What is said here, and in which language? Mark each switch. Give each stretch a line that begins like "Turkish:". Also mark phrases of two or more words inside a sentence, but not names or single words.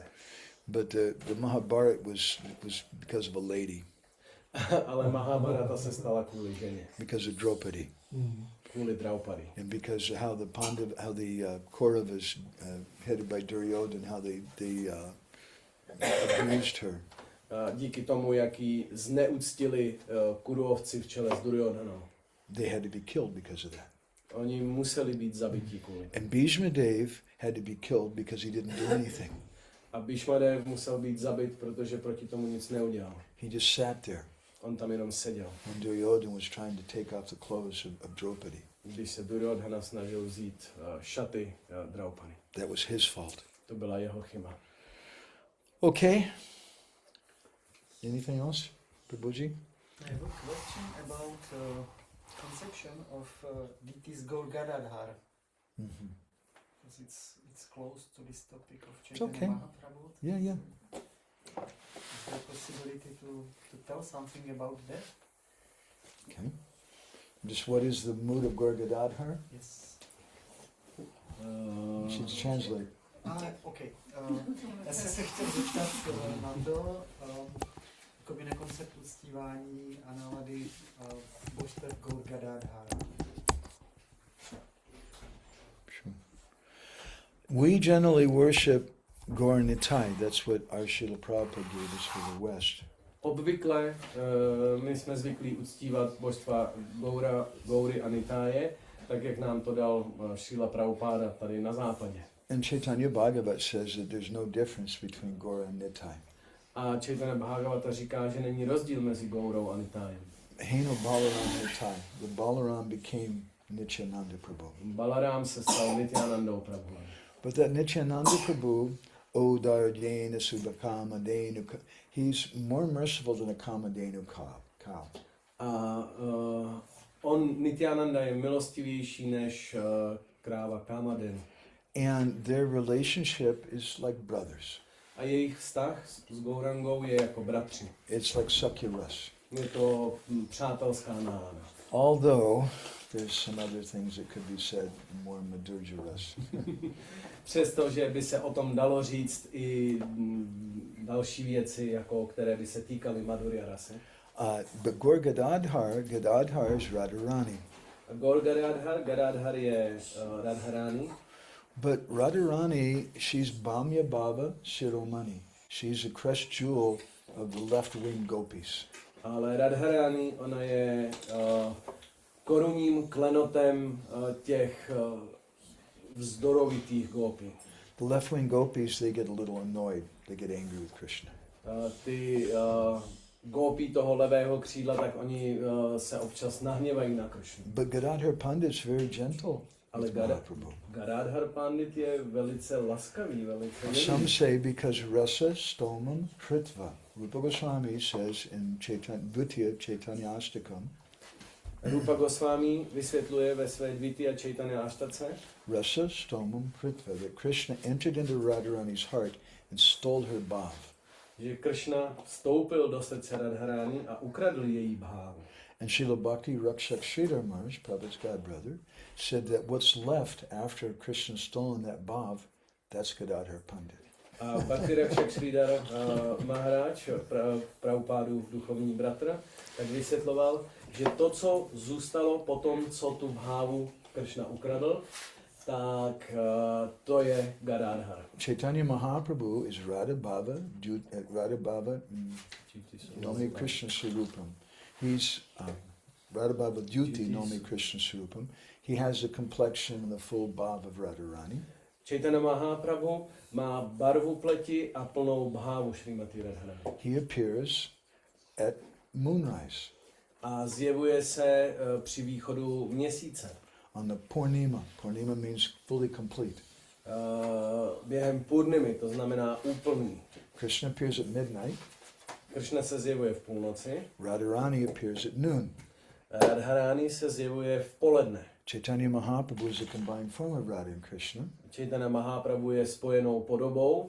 English: But the Mahabharata was because of a lady,
Czech: Ale Mahabharata se stala kvůli ženě,
English: because of Draupadi,
Czech: kvůli Draupadi.
English: and because how the Kauravas, headed by Duryodhana, how they abused her.
Czech: Díky tomu, jak ji zneuctili Kuruovci v čele s Duryodhanou.
English: They had to be killed because of that.
Czech: Oni museli být zabití kvůli.
English: And Bhishma Dev had to be killed because he didn't do anything.
Czech: A Bhishmadev musel být zabit, protože proti tomu nic neudělal.
English: He just sat there
Czech: On tam jenom seděl.
English: when Duryodhana was trying to take off the clothes of Draupadi.
Czech: Když se Duryodhana snažil vzít šaty Draupady.
English: That was his fault.
Czech: To byla jeho chyba.
English: Okay. Anything else, Prabhuji? I have a question about conception of deities Gaura. Mm-hmm. Because it's close to this topic of It's Chaitanya okay. Mahaprabhu. Yeah, yeah. Is there a possibility to tell something about that? Okay. Just what is the mood of Gaura? Yes. You should translate. Okay.
Czech: Já jsem se chtěl zeptat na to, jakoby na koncept uctívání a nálady božstev Gaura.
English: Sure. We generally worship Gaur Nitai. That's what our Srila Prabhupada gave us for the West.
Czech: Obvykle my jsme zvyklí uctívat božstva Gaury a Nitáje, tak jak nám to dal Šrila Prabhupáda tady na západě.
English: And Chaitanya Bhagavat says that there's no difference between Gaura and Nitai.
Czech: A Chaitanya Bhagavata říká, že není rozdíl mezi Gaurou a Nitájem.
Bangla: হৈল বলরাম নিতাই.
English: The Balaram became Nityananda Prabhu.
Czech: Balaram se stal Nityanandou Prabhu.
English: But that Nityananda Prabhu,
Sanskrit: O Dardena Subhakamadenu,
English: he's more merciful than a Kamadenu cow.
Czech: A on, Nityananda, je milostivější než kráva Kamadenu.
English: And their relationship is like brothers.
Czech: A jejich vztah s Gaurangou je jako bratři.
English: It's like
Sanskrit: Sakya Ras.
Czech: Je to přátelská nálada.
English: Although there's some other things that could be said more
Sanskrit: Madhurya Ras.
Czech: Přestože by se o tom dalo říct i další věci, jako které by se týkaly Madhurya rasy.
English: But Gaur Gadadhar is Radharani.
Czech: Gaur Gadadhar je Radharani.
English: But Radharani, she's
Sanskrit: Bhamya Bhava Shiromani.
English: She's a crest jewel of the left-wing gopis.
Czech: Ale Radharani, ona je korunním klenotem těch vzdorovitých gopí.
English: The left-wing gopis, they get a little annoyed. They get angry with Krishna.
Czech: Ty gopí toho levého křídla, tak oni se občas nahněvají na Krishnu.
English: But Gadadhar Pandit's very gentle.
Czech: Ale Gadadhar Pandit je velice laskavý, velice milý.
English: Some say because
Sanskrit: rasa stomam kritva.
English: Rupa Goswami says in Dvitiya Chaitanyastakam.
Czech: Rupa Goswami vysvětluje ve své Dvitiya Chaitanya Ashtace.
Sanskrit: Rasa stomam kritva,
English: that Krishna entered into Radharani's heart and stole her bhav.
Czech: Že Krishna vstoupil do srdce Radharani a ukradl její bhávu.
English: And Srila Bhakti Rakshak Sridhar Maharaj, Prabhupada's godbrother, said that what's left after Krishna stolen that bhav, that's Gadadhar Pandit.
Czech: A Bhakti Rakshak Sridhar Maharaj, Prabhupádův duchovní bratr, tak vysvětloval, že to, co zůstalo po tom, co tu bhávu Krishna ukradl, tak to je Gadadhar.
English: Chaitanya Mahaprabhu is
Sanskrit: Radha Bhava Nomi Krishna Swarupam.
English: He's
Sanskrit: Radha Bhava Dyuti Nomi Krishna Swarupam.
English: He has the complexion and the full bhav of Radharani.
Czech: Chaitanya Mahaprabhu má barvu pleti a plnou bhávu Šrimati Radharani.
English: He appears at moonrise.
Czech: A zjevuje se při východu měsíce.
English: On the Purnima. Purnima means fully complete.
Czech: Během Purnimy, to znamená úplný.
English: Krishna appears at midnight.
Czech: Krishna se zjevuje v půlnoci.
English: Radharani appears at noon.
Czech: Radharani se zjevuje v poledne.
English: Chaitanya Mahaprabhu is a combined form of Radha and Krishna.
Czech: Chaitanya Mahaprabhu je spojenou podobou.